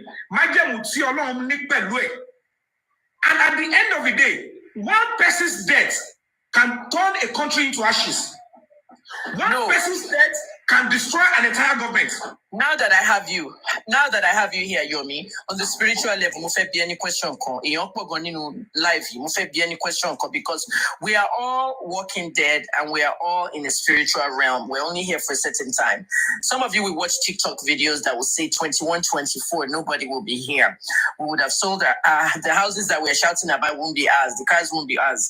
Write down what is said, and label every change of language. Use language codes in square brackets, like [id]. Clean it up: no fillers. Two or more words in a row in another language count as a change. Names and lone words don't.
[en] And at the end of the day, one person's death can turn a country into ashes. One person's death can destroy an entire government. Now that I have you here, Yomi, on the spiritual level, [yo] mo fẹ́ bi [en] any question [yo] kan. Èèyàn pọ̀ gan nínú live yìí, mo fẹ́ bi [en] any question kan because we are all walking dead and we are all in a spiritual realm. We're only here for a certain time. Some of you will watch TikTok videos that will say 21, 24, nobody will be here. We would have sold the houses that we're shouting about won't be ours, the cars won't be ours.